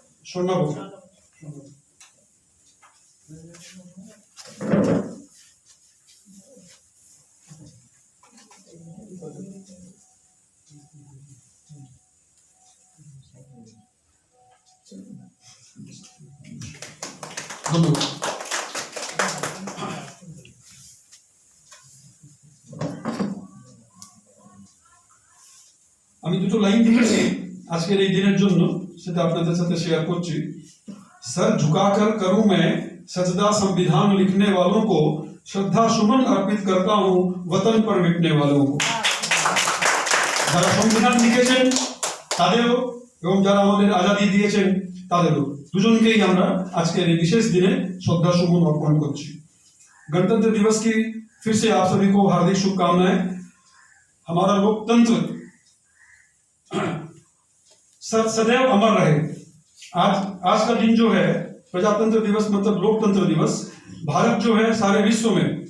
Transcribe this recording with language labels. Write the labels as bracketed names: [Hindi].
[Bangla] স্বর্ণাব, ধন্যবাদ। আমি দুটো লাইন লিখেছি আজকের এই দিনের জন্য, সেটা আপনাদের সাথে শেয়ার করছি। [Hindi] सर झुकाकर करूं मैं सजदा संविधान लिखने वालों को, श्रद्धा सुमन अर्पित करता हूं वतन पर मिटने वालों को। [Bangla] যারা সংবিধান লিখেছেন তাদেরও, এবং যারা আমাদের আজাদি দিয়েছেন তাদেরও, দুজনকেই আমরা আজকের এই বিশেষ দিনে শ্রদ্ধা সুমন অর্পণ করছি। [Hindi] गणतंत्र दिवस की फिर से आप सभी को हार्दिक शुभकामनाएं। हमारा लोकतंत्र सदैव अमर रहे। आज का दिन जो है प्रजातंत्र दिवस, मतलब लोकतंत्र दिवस, भारत जो है सारे विश्व में